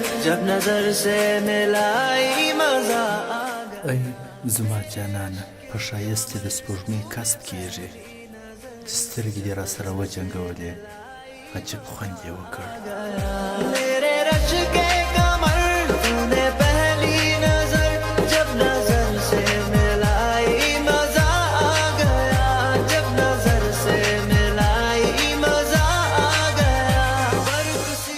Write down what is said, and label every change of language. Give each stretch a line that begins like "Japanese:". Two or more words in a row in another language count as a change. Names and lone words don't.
Hindi: जब नजर से मिलाई मजा आ गया
Pashto: ای زما جانانه په ښایست دې د سپوږمۍ کست کېږي چې سترګې دې را سره وجنګولې عجب خوند یې وکړ
Hindi: मेरे रश के कमर तूने पहली नजर जब नजर से मिलाई मजा आ गया जब नजर से मिलाई मजा आ गया बरकसी